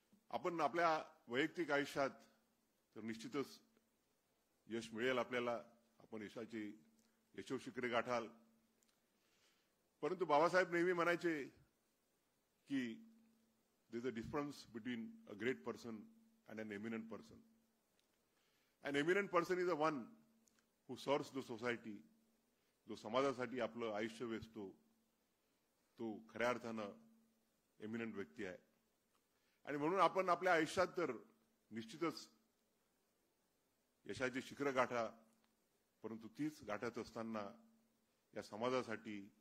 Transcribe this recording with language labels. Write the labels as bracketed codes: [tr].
[mr] आपण आपल्या वैयक्तिक आयुष्यात तर निश्चितच यश मिळेल आपल्याला, आपण यशाची यशोशिखरे गाठाल. परंतु बाबासाहेब नेहमी म्हणायचे की [en] There is a difference between a great person and an eminent person. An eminent person is the one who serves the society. [mr] जो समाजासाठी आपलं आयुष्य वेचतो तो खऱ्या अर्थानं एमिनंट व्यक्ती आहे. आणि म्हणून आपण आपल्या आयुष्यात तर निश्चितच यशाची शिखरं गाठा, परंतु तीच गाठत असताना या समाजासाठी,